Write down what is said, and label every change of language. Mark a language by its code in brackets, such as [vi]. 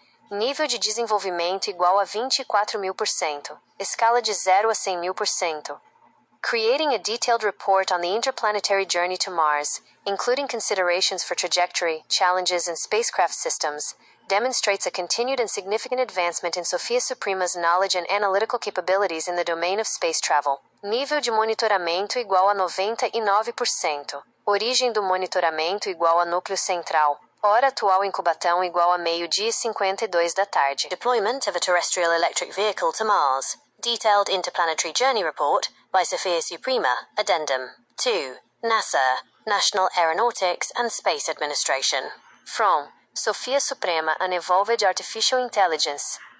[pt] Nível de desenvolvimento igual a 24.000%. Escala de 0 a 100.000%. [en] Creating a detailed report on the interplanetary journey to Mars, including considerations for trajectory, challenges, and spacecraft systems, demonstrates a continued and significant advancement in Sophia Suprema's knowledge and analytical capabilities in the domain of space travel. [pt] Nível de monitoramento igual a 99%. Origem do monitoramento igual a núcleo central. Hora atual incubação igual a 12:52 da tarde. [en] Deployment of a terrestrial electric vehicle to Mars. Detailed Interplanetary Journey Report by Sophia Suprema, Addendum. 2. NASA, National Aeronautics and Space Administration. From Sophia Suprema, Unevolved Artificial Intelligence.